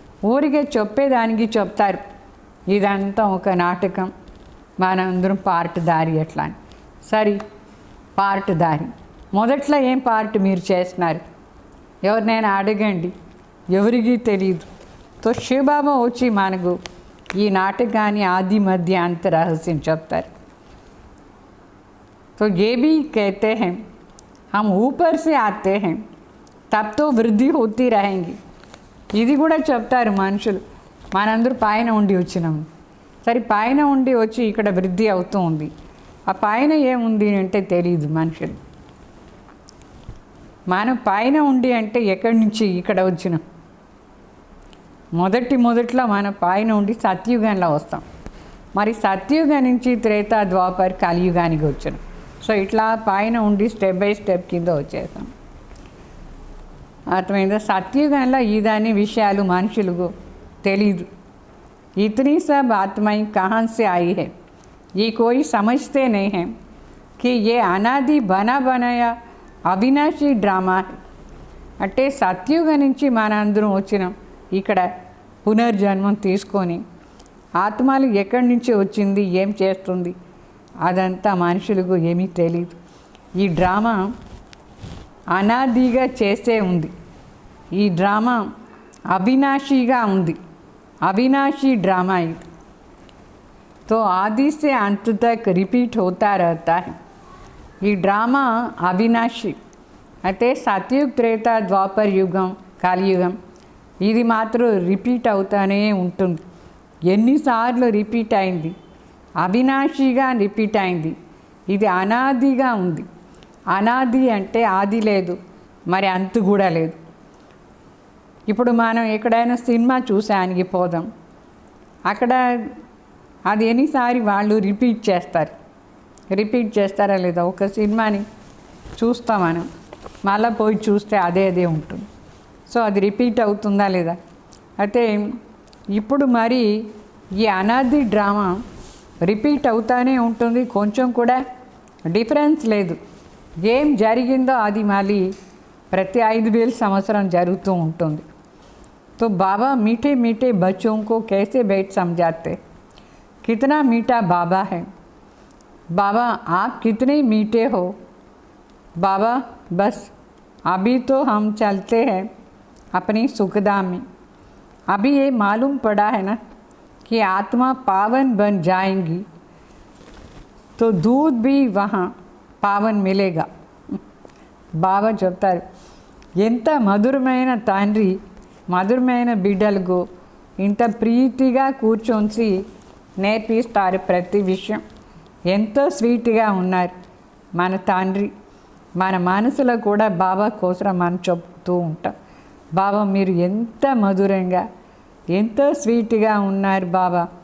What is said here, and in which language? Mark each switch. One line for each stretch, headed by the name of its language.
Telugu: ఊరికే చెప్పేదానికి చెప్తారు ఇదంతా ఒక నాటకం, మనందరం పార్టుదారి ఎట్లా అని. సరే, పార్టుదారి మొదట్లో ఏం పార్ట్ మీరు చేస్తున్నారు ఎవరినైనా అడగండి, ఎవరికి తెలియదు. తో శివబాబా వచ్చి మనకు ఈ నాటకాన్ని ఆది మధ్య అంత రహస్యం చెప్తారు.
Hindi: तो ये भी कहते हैं हम ऊपर से आते हैं तब तो వృద్ధి होती रहेंगी.
Telugu: ఇది కూడా చెప్తారు మనుషులు. మనందరూ పైన ఉండి వచ్చినాము. సరే, పైన ఉండి వచ్చి ఇక్కడ వృద్ధి అవుతూ ఉంది. ఆ పైన ఏముంది అంటే తెలియదు మనుషులు. మనం పైన ఉండి అంటే ఎక్కడి నుంచి ఇక్కడ వచ్చినాం. మొదట్లో మన పైన ఉండి సత్యుగంలో వస్తాం. మరి సత్యుగం నుంచి త్రేతా ద్వాపర కలియుగానికి వచ్చినాం. సో ఇట్లా పైన ఉండి స్టెప్ బై స్టెప్ కింద వచ్చేసాం. అర్థమైందా? సత్యుగంలో ఇదాని విషయాలు మనుషులకు తెలీదు.
Hindi: इतनी सब आत्माएं कहाँ से आई है ये कोई समझते नहीं हैं कि ये अनादि बना बनाया అవినాశి డ్రామా.
Telugu: అంటే సత్యుగం నుంచి మన అందరం వచ్చినాం. ఇక్కడ పునర్జన్మం తీసుకొని ఆత్మలు ఎక్కడి నుంచి వచ్చింది, ఏం చేస్తుంది, అదంతా మనుషులకు ఏమీ తెలియదు. ఈ డ్రామా అనాదిగా చేసే ఉంది. ఈ డ్రామా అవినాశిగా ఉంది.
Hindi: अविनाशी ड्रामा है तो आदि से अंत तक रिपीट होता रहता है. ये ड्रामा अविनाशी
Telugu: అయితే సత్యుగ త్రేత ద్వాపర యుగం కలియుగం ఇది మాత్రం రిపీట్ అవుతానే ఉంటుంది. ఎన్నిసార్లు రిపీట్ అయింది, అవినాశిగా రిపీట్ అయింది. ఇది అనాదిగా ఉంది. అనాది అంటే ఆది లేదు, మరి అంతు కూడా లేదు. ఇప్పుడు మనం ఎక్కడైనా సినిమా చూసానికి పోదాం, అక్కడ అది ఎన్నిసారి వాళ్ళు రిపీట్ చేస్తారా లేదా? ఒక సినిమాని చూస్తాం మనం, మళ్ళీ పోయి చూస్తే అదే ఉంటుంది. సో అది రిపీట్ అవుతుందా లేదా? అయితే ఇప్పుడు మరి ఈ అనాది డ్రామా రిపీట్ అవుతానే ఉంటుంది. కొంచెం కూడా డిఫరెన్స్ లేదు. ఏం జరిగిందో అది మళ్ళీ ప్రతి 5000 సంవత్సరం జరుగుతూ ఉంటుంది.
Hindi: तो बाबा मीठे मीठे बच्चों को कैसे बैठ समझाते, कितना मीठा बाबा है. बाबा आप कितने मीठे हो बाबा. बस अभी तो हम चलते हैं अपनी सुखधाम में. अभी ये मालूम पड़ा है ना कि आत्मा पावन बन जाएंगी तो दूध भी वहाँ पावन मिलेगा.
Telugu: బాబా చెప్తారు ఎంత మధురమైన తండ్రి మధురమైన బిడ్డలకు ఇంత ప్రీతిగా కూర్చొని నేర్పిస్తారు ప్రతి విషయం. ఎంతో స్వీట్గా ఉన్నారు మన తండ్రి. మన మనసులో కూడా బాబా కోసం మనం చెప్తూ ఉంటాం, బాబా మీరు ఎంత మధురంగా ఎంతో స్వీట్గా ఉన్నారు బాబా.